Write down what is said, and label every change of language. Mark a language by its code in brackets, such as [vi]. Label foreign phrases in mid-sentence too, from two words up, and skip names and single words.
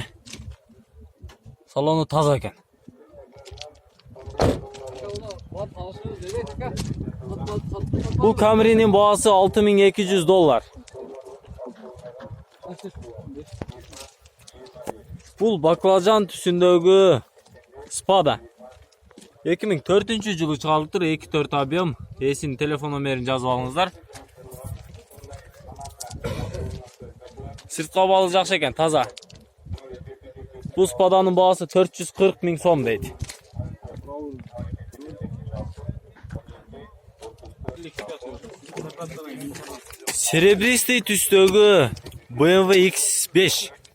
[ky] Салону таза экен. Бул Camry'nin баасы $6200. Бул баклажан түсүндөгү Spada. 2004 жылы чыгарылыптыр, 2.4 объем. Эсинин телефон номерин жазып алыңыздар. [kk] Сыртқа балы жақсы екен, таза. Бұл спаданын бағасы 440 000 сом дейді. [ky] Серебристый түстегі BMW X5.